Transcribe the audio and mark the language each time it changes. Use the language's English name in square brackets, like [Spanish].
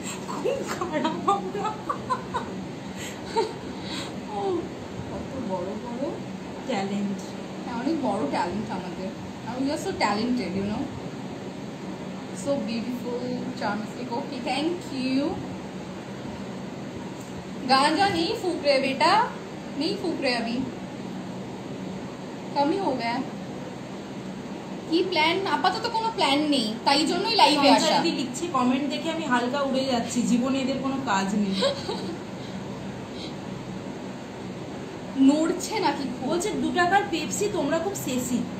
[Bangla] খুব খারাপ আমরা। কত বড় বড় ট্যালেন্ট, অনেক বড় ট্যালেন্ট আমাদের। আমি [English] Just so talented, you know, so beautiful, চার্মস্টিক। Okay, thank you. [Hindi] गांजा नहीं फूक रहे बेटा, नहीं फूक रहे अभी, कम ही हो गया। [Bangla] কি প্ল্যান? আপাতত কোনো প্ল্যান নেই, তাই জন্যই লাইভে আসা। সঞ্জয়দি লিখছে কমেন্ট দেখে আমি হালকা উড়ে যাচ্ছি, জীবনে এদের কোনো কাজ নেই। নড়ছে নাকি? বলছে 2 টাকার পেপসি, তোমরা খুব সেসি।